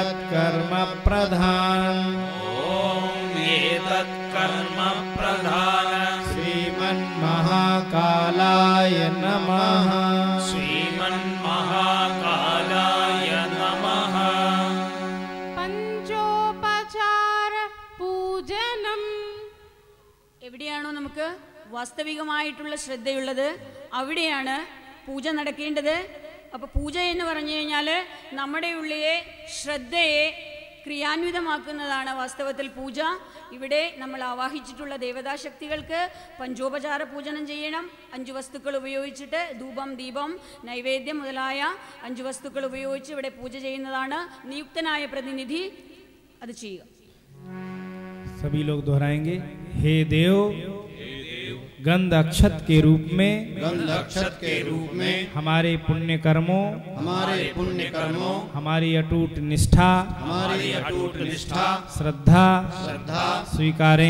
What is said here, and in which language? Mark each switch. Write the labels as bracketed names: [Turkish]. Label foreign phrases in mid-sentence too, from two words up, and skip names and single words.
[Sanskrit] कर्म प्रधान ॐ एतत् कर्म प्रधान श्रीमन्महाकालाय नमः श्रीमन्महाकालाय नमः [Malayalam] പഞ്ചോപചാര പൂജനം. എവിടെയാണോ നമുക്ക് വാസ്തവികമായിട്ടുള്ള ശ്രദ്ധയുള്ളത് അവിടെയാണ് പൂജ നടക്കേണ്ടത്. അപ്പോൾ പൂജ എന്ന് പറഞ്ഞു കഴിഞ്ഞാൽ നമ്മുടെ ഉള്ളിലെ ശ്രദ്ധയെ ക്രിയാന്വിതമാക്കുന്നതാണ് വാസ്തവത്തിൽ പൂജ. ഇവിടെ നമ്മൾ ആവാഹിച്ചിട്ടുള്ള ദേവതാശക്തികൾക്ക് പഞ്ചോപചാര പൂജനം ചെയ്യണം. 5 വസ്തുക്കൾ ഉപയോഗിച്ചിട്ട് ധൂപം, ദീപം, നൈവേദ്യം മുതലായ 5 വസ്തുക്കൾ ഉപയോഗിച്ച് ഇവിടെ പൂജ ചെയ്യുന്നതാണ്. നിയുക്തനായ പ്രതിനിധി അത് ചെയ്യുക. [Hindi] सभी लोग दोहराएंगे। हे देव गंध अक्षत के रूप में हमारे पुण्य कर्मों हमारी अटूट निष्ठा श्रद्धा स्वीकारें।